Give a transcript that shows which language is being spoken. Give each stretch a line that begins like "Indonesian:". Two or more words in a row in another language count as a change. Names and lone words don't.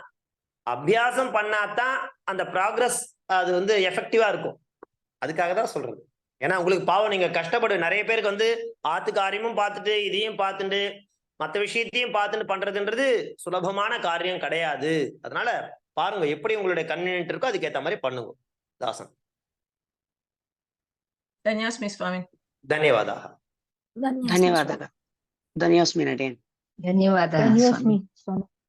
Tamil: ஆனா அபியாசம் பண்ணாதான் அந்த ப்ராக்ரஸ் அது வந்து எஃபெக்டிவா இருக்கும். அதுக்காக தான் சொல்றது. ஏன்னா உங்களுக்கு பாவம், நீங்க கஷ்டப்படு, நிறைய பேருக்கு வந்து ஆத்து காரியமும் பார்த்துட்டு இதையும் பார்த்துட்டு மற்ற விஷயத்தையும் பார்த்துட்டு பண்றதுன்றது சுலபமான காரியம் கிடையாது. அதனால பாருங்க எப்படி உங்களுடைய கன்வீனியன்ட் இருக்கோ அதுக்கேற்ற மாதிரி பண்ணுங்க. தாசன்.
Telugu: ధన్యోస్మి స్వామి. ధన్యవాదాः. ధన్యవాదాలు. ధన్యోస్మి నటేన్. ధన్యవాదాలు ధన్యోస్మి స్వామి.